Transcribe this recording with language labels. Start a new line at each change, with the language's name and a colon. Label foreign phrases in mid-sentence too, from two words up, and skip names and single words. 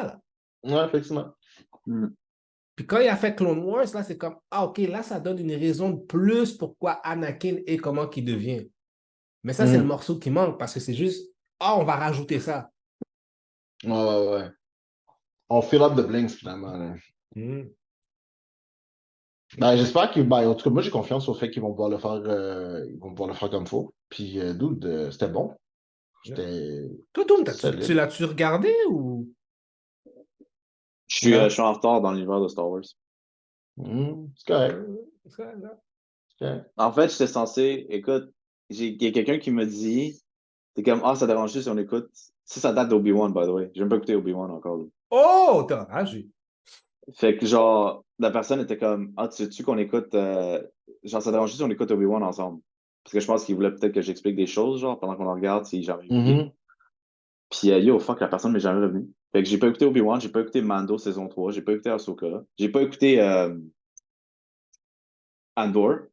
French: Là. Ouais, effectivement. Hmm. Puis quand il a fait Clone Wars, là, c'est comme, ah, OK, là, ça donne une raison de plus pourquoi Anakin est comment qu'il devient. Mais ça, c'est le Mhm. morceau qui manque parce que c'est juste, ah, on va rajouter ça. Ouais. On
English: fill up the blinks,
French: finalement, là. Hmm. Ben, j'espère qu'ils. Ben, en tout cas, moi, j'ai confiance au fait qu'ils vont pouvoir le faire, ils vont pouvoir le faire comme il faut. Puis, dude, c'était bon. C'était Toi, Doom, tu solide. l'as-tu regardé ou? Je suis en retard dans l'univers de Star Wars. C'est correct. Ça, là. C'est correct. En fait, j'étais censé, écoute, il y a quelqu'un qui me dit, c'est comme, ah, ça dérange si on écoute. Ça date d'Obi-Wan,
English: by the way.
French: J'ai même pas écouté Obi-Wan encore. Là. Oh, t'as ragé. Fait que, genre, la personne était comme, ah, tu sais-tu qu'on écoute, genre, ça dérange si on écoute Obi-Wan ensemble. Parce que je pense qu'il voulait peut-être que j'explique des choses, genre, pendant qu'on le regarde, si jamais oublié. Mhm. Puis, yo, fuck, la personne m'est jamais revenue. Fait que j'ai pas écouté Obi-Wan, j'ai pas écouté Mando saison 3, j'ai pas écouté Ahsoka, j'ai pas écouté Andor.